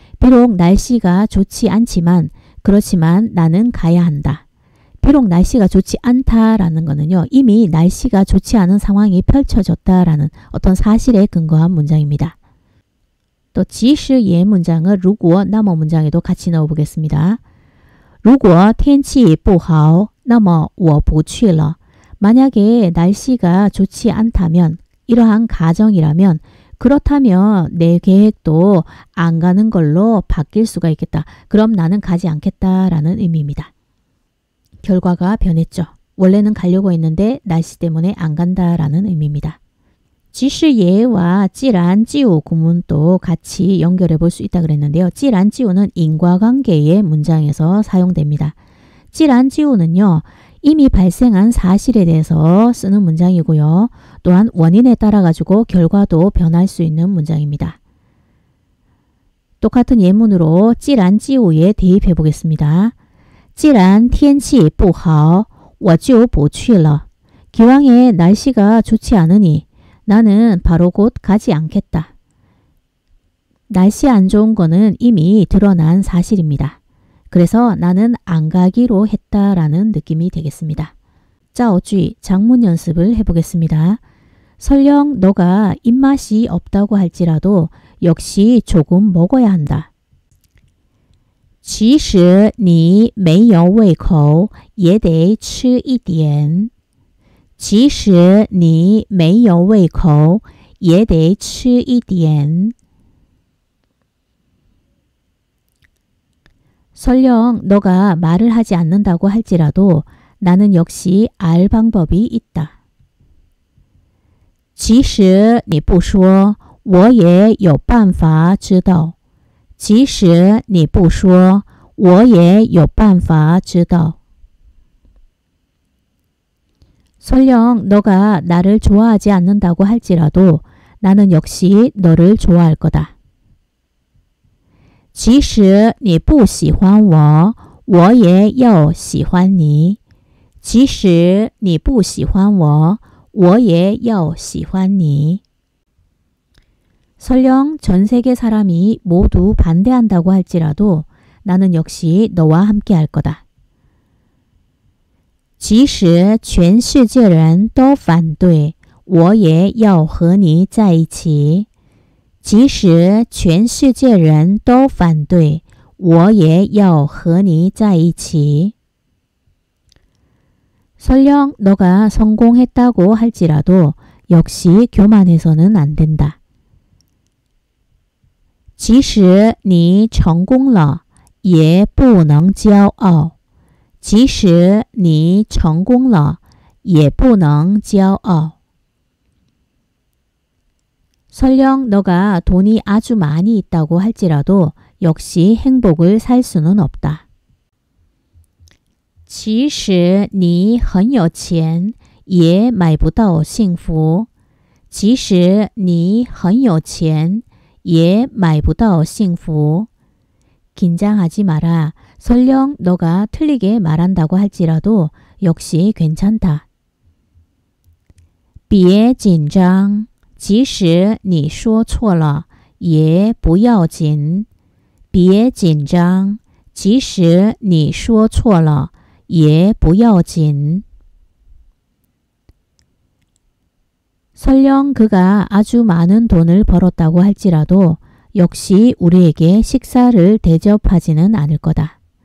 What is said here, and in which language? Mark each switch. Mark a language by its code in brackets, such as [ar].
[ko] 비록 날씨가 좋지 않지만 그렇지만 나는 가야 한다. 비록 날씨가 좋지 않다라는 거는요. 이미 날씨가 좋지 않은 상황이 펼쳐졌다라는 어떤 사실에 근거한 문장입니다. 또 即使예 문장을 如果 나머 문장에도 같이 넣어보겠습니다. [zh] 如果天气不好那么我不去了. [ko] 만약에 날씨가 좋지 않다면 이러한 가정이라면 그렇다면 내 계획도 안 가는 걸로 바뀔 수가 있겠다. 그럼 나는 가지 않겠다라는 의미입니다. 결과가 변했죠. 원래는 가려고 했는데 날씨 때문에 안 간다라는 의미입니다. 即使예와 既然既有 구문도 같이 연결해 볼 수 있다 그랬는데요. 既然既有는 인과관계의 문장에서 사용됩니다. 既然既有는요. 이미 발생한 사실에 대해서 쓰는 문장이고요. 또한 원인에 따라 가지고 결과도 변할 수 있는 문장입니다. 똑같은 예문으로 既然既有에 대입해 보겠습니다. [zh] 既然天气不好我就不去了. [ko] 기왕에 날씨가 좋지 않으니 나는 바로 곧 가지 않겠다. 날씨 안 좋은 거는 이미 드러난 사실입니다. 그래서 나는 안 가기로 했다라는 느낌이 되겠습니다. 자, 어쥐 장문 연습을 해보겠습니다. 설령 너가 입맛이 없다고 할지라도 역시 조금 먹어야 한다. [zh] 即使你没有胃口也得吃一点. 即使你没有胃口也得吃一点. [ko] 설령 너가 말을 하지 않는다고 할지라도 나는 역시 알 방법이 있다. [zh] 即使你不说我也有办法知道. 即使你不说我也有办法知道. [ko] 설령 너가 나를 좋아하지 않는다고 할지라도 나는 역시 너를 좋아할 거다. [zh] 即使你不喜欢我我也要喜欢你. 即使你不喜欢我我也要喜欢你. [ko] 설령 전 세계 사람이 모두 반대한다고 할지라도 나는 역시 너와 함께 할 거다. [zh] 即使全世界人都反对我也要和你在一起. 即使全世界人都反对我也要和你在一起. [ko] 설령 너가 성공했다고 할지라도 역시 교만해서는 안 된다. [zh] 即使你成功了也不能骄傲. 即使你成功了也不能骄傲. [ko] 설령 너가 돈이 아주 많이 있다고 할지라도 역시 행복을 살 수는 없다. [zh] 即使你很有钱也买不到幸福. 即使你很有钱也买不到幸福. [ko] 긴장하지 마라. 설령 너가 틀리게 말한다고 할지라도 역시 괜찮다. [zh] 别紧张. 即使你说错了也不要紧. 别紧张.即使你说错了也不要紧. [ko] 설령 그가 아주 많은 돈을 벌었다고 할지라도 역시 우리에게 식사를 대접하지는 않을 거다.